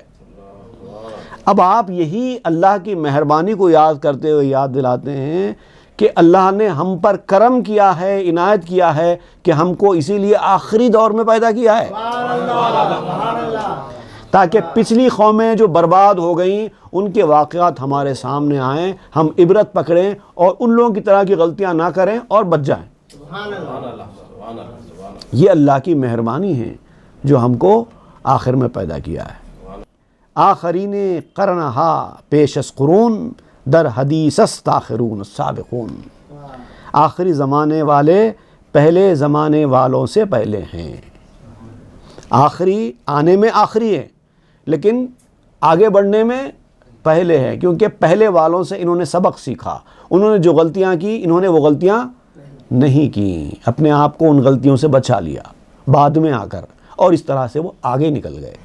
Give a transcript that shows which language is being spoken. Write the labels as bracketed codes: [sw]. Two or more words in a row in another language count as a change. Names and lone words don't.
[ur] اب آپ یہی اللہ کی مہربانی کو یاد کرتے ہوئے یاد دلاتے ہیں کہ اللہ نے ہم پر کرم کیا ہے، عنایت کیا ہے کہ ہم کو اسی لیے آخری دور میں پیدا کیا ہے تاکہ پچھلی قومیں جو برباد ہو گئیں ان کے واقعات ہمارے سامنے آئیں، ہم عبرت پکڑیں اور ان لوگوں کی طرح کی غلطیاں نہ کریں اور بچ جائیں۔ یہ اللہ کی مہربانی ہے جو ہم کو آخر میں پیدا کیا ہے۔ [fa] آخرین قرنہا پیش از قرون، در حدیث است [ar] آخرون السابقون۔ [ur] آخری زمانے والے پہلے زمانے والوں سے پہلے ہیں۔ آخری آنے میں آخری ہے لیکن آگے بڑھنے میں پہلے ہے، کیونکہ پہلے والوں سے انہوں نے سبق سیکھا، انہوں نے جو غلطیاں کی انہوں نے وہ غلطیاں نہیں کی، اپنے آپ کو ان غلطیوں سے بچا لیا بعد میں آ کر، اور اس طرح سے وہ آگے نکل گئے۔